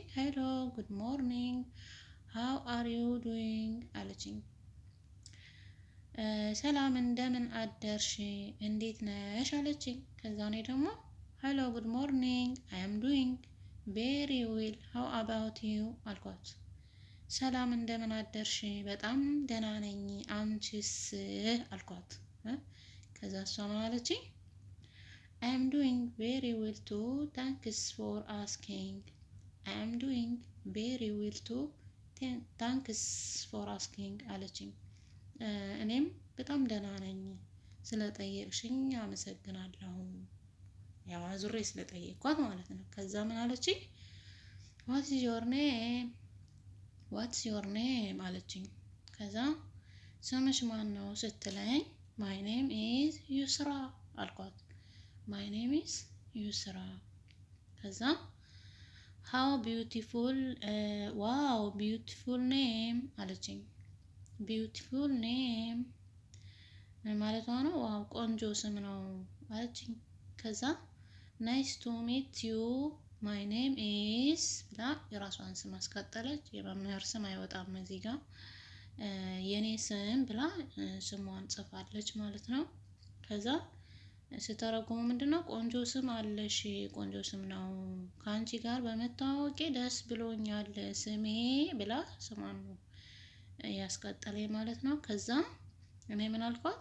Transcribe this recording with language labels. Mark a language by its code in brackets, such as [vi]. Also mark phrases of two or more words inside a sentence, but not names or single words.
[en] hello good morning how are you doing [am] አለችኝ። ሰላም እንደምን አደርሽ እንዴት ነሽ አለችኝ። ከዛ እኔ ደግሞ [en] hello good morning I am doing very well how about you [am] አልኳት። ሰላም እንደምን አደርሽ በጣም ደህና ነኝ አንቺስ አልኳት። ከዛ እሷ ምን አለችኝ? [en] I am doing very well too. Thanks for asking. I am doing very well too. Thanks for asking [am] አለችኝ። እኔም በጣም ደህና ነኝ ስለጠየቅሽኝ አመሰግናለሁ። ያው አዙሬ ስለጠየቅኳት ማለት ነው። ከዛ ምን አለችኝ? [en] What's your name? What's your name [am] አለችኝ። ከዛ ስምሽ ማን ነው ስትለኝ [en] My name is ዩስራ አልኳት። My name is ዩስራ። ከዛ How beautiful wow beautiful name አለችኝ። Beautiful [am] name ማለቷ ነው ዋው ቆንጆ ስም ነው አለችኝ። ከዛ [en] Nice to meet you My name is [am] ብላ የራሷን ስም አስቀጠለች። የመምህር ስም አይወጣም እዚህ ጋር የኔ ስም ብላ ስሟን ጽፋለች ማለት ነው። ከዛ ስተረጉሙ ምንድነው? ቆንጆ ስም አለሽ፣ ቆንጆ ስም ነው፣ ከአንቺ ጋር በመታወቄ ደስ ብሎኛል ስሜ ብላ ስሟን ያስቀጠለኝ ማለት ነው። ከዛ እኔ ምን አልኳት?